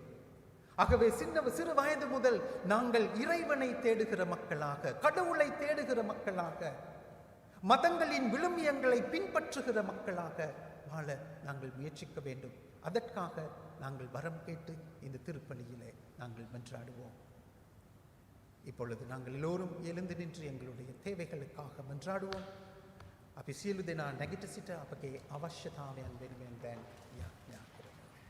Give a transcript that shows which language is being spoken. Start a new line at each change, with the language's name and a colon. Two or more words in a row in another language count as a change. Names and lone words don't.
Tamil: ஆகவே சிறு வயது முதல் நாங்கள் இறைவனை தேடுகிற மக்களாக, கடவுளை தேடுகிற மக்களாக, மதங்களின் விழுமியங்களை பின்பற்றுகிற மக்களாக வாழ நாங்கள் முயற்சிக்க வேண்டும். அதற்காக நாங்கள் வரம் கேட்டு இந்த திருப்பலியிலே நாங்கள் மன்றாடுவோம். இப்பொழுது நாங்கள் எல்லோரும் எழுந்து நின்று எங்களுடைய தேவைகளுக்காக மன்றாடுவோம்.
Sinhala: අපි සියලු දෙනා නැගිට සිට අපගේ අවශ්‍යතාවයන් වෙනුවෙන් දැන් යාඥා කරමු.